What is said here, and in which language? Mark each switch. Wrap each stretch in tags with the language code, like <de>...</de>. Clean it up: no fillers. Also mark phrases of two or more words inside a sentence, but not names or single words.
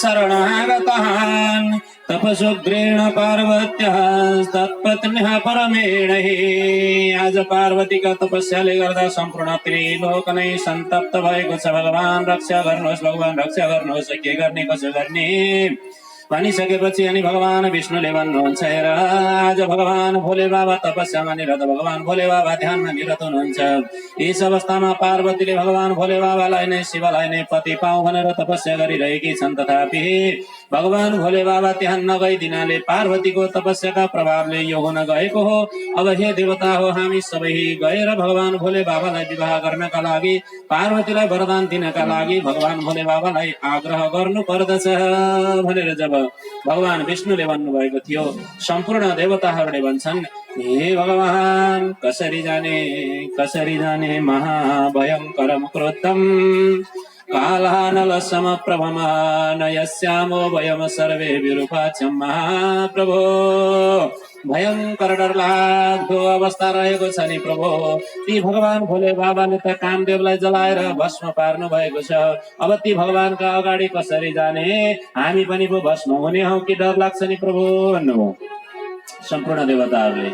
<sa>शरणागतान् तपसुग्रेण पार्वत्यः तत्पत्न्यः परमेण हि।</sa> <ne>आज पार्वतीका तपस्याले गर्दा सम्पूर्ण त्रिलोक नै सन्तप्त भएको छ। भगवान रक्षा गर्नुहोस्, भगवान रक्षा गर्नुहोस्, के गर्ने कसो गर्ने भनिसकेपछि अनि भगवान विष्णुले भन्नुहुन्छ, हेर आज भगवान भोले बाबा तपस्यामा निरत, भगवान भोले बाबा ध्यानमा निरत हुनुहुन्छ। यस अवस्थामा पार्वतीले भगवान भोले बाबालाई नै शिवलाई नै पति पाऊ भनेर तपस्या गरिरहेकी छन्। तथापि भगवान भोले बाबा त्यहाँ नगइदिनाले पार्वतीको तपस्याका प्रभावले यो हुन गएको हो। अब हे देवता हो, हामी सबै गएर भगवान भोले बाबालाई विवाह गर्नका लागि, पार्वतीलाई वरदान दिनका लागि भगवान भोले बाबालाई आग्रह गर्नु पर्दछ भनेर जब भगवान विष्णुले भन्नुभएको थियो, सम्पूर्ण देवताहरूले भन्छन्, हे भगवान कसरी जाने</ne> <sa>महाभयङ्करं क्रोधं कालानल समप्रभमान यस्यामो वयम सर्वे विरूपाच्यं महाप्रभो।</sa> <ne>भयङ्कर डरलाग्दो अवस्था रहेको छ नि प्रभु। ती भगवान भोले बाबाले त कामदेवलाई जलाएर भस्म पार्नु भएको छ। अब ती भगवानका अगाडि कसरी जाने, हामी पनि पो भस्म हुने हौ कि डर लाग्छ नि प्रभु भन्नुभयो सम्पूर्ण देवताहरूले।</ne>